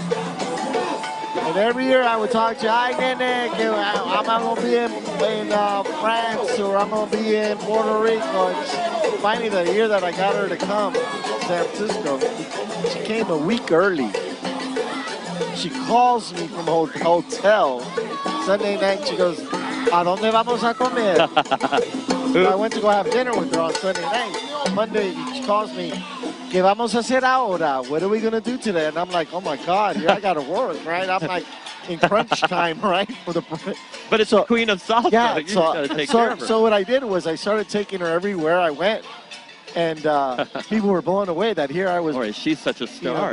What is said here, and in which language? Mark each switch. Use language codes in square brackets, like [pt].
[en] And every year I would talk to her, ay, nene, I'm going to be in France, or I'm going to be in Puerto Rico. And finally, the year that I got her to come to San Francisco, she came a week early. She calls me from a hotel Sunday night. She goes, [es] ¿a dónde vamos a comer? [en] So I went to go have dinner with her on Sunday night. Monday, she calls me, [es] ¿qué vamos a hacer ahora? [en] What are we going to do today? And I'm like, oh my God, here I got to work, right? I'm like in crunch time, right? But it's the queen of salsa. Yeah, You just gotta take care of her. so what I did was I started taking her everywhere I went. And people were blown away that here I was. Boy, she's such a star.